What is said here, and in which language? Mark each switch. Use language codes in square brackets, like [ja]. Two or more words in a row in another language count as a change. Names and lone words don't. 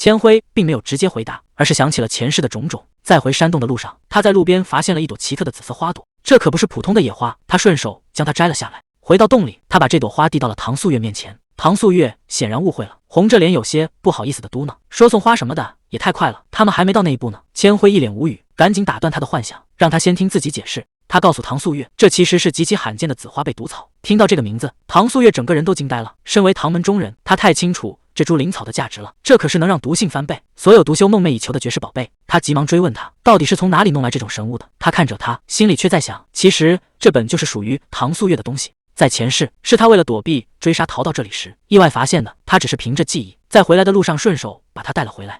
[zh] 千輝並沒有直接回答，而是想起了前世的種種。在回山洞的路上，他在路邊發現了一朵奇特的紫色花朵，這可不是普通的野花，他順手將它摘了下來。回到洞裡，他把這朵花遞到了唐素月面前。唐素月顯然誤會了，紅着臉有些不好意思的嘟囔：“說送花什麼的也太快了，他們還沒到那一步呢。” 千輝一臉無語，趕緊打斷他的幻想，讓他先聽自己解釋。他告訴唐素月，這其實是極其罕見的紫花貝毒草。聽到這個名字，唐素月整個人都驚呆了。身為唐門中人，他太清楚這株靈草的價值了，這可是能讓毒性翻倍，所有毒修夢寐以求的絕世寶貝。他急忙追問他，到底是從哪裡弄來這種神物的？他看着他，心裡卻在想，其實這本就是屬於唐素月的東西。在前世，是他為了躲避追殺逃到這裡時意外發現的，他只是憑着記憶，在回來的路上順手把他帶了回來。